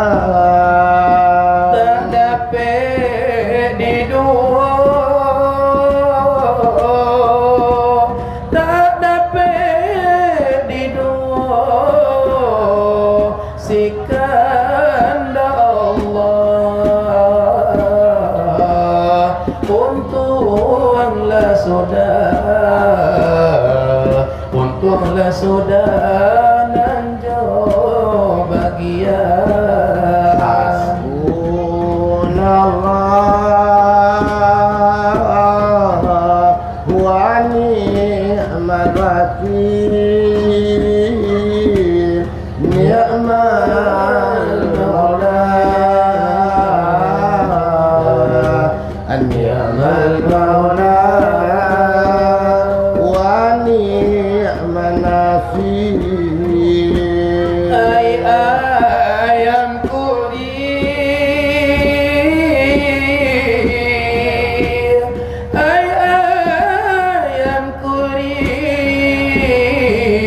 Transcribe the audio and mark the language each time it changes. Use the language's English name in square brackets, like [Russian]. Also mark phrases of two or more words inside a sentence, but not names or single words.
[Minangkabau] tak dapat diduo tak dapat diduo sikanda Allah untunglah sudah nanjo bahagia [Arabic] حسبنا الله ونعم الوكيل نعم المولى نعم المولى ونعم النصير ay ayam kurir ay ayam kurir